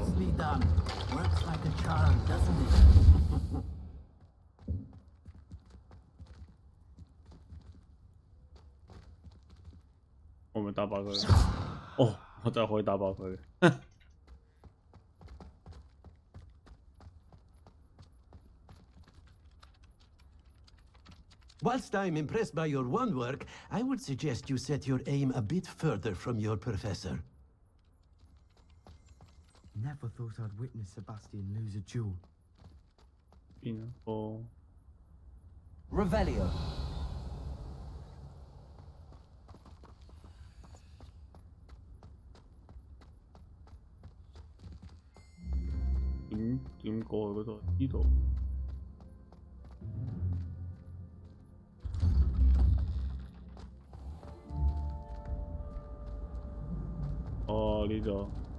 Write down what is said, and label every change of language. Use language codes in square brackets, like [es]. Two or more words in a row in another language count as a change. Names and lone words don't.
[en] Nicely done. Works like a charm, doesn't it? [yue] 我咪打爆佢。哦，我真係可以打爆佢。 [en] Whilst I'm impressed by your wand work, I would suggest you set your aim a bit further from your professor. Never thought I'd witness Sebastian lose a duel. Revelio. [yue] 點過去嗰度？呢度。哦，呢度。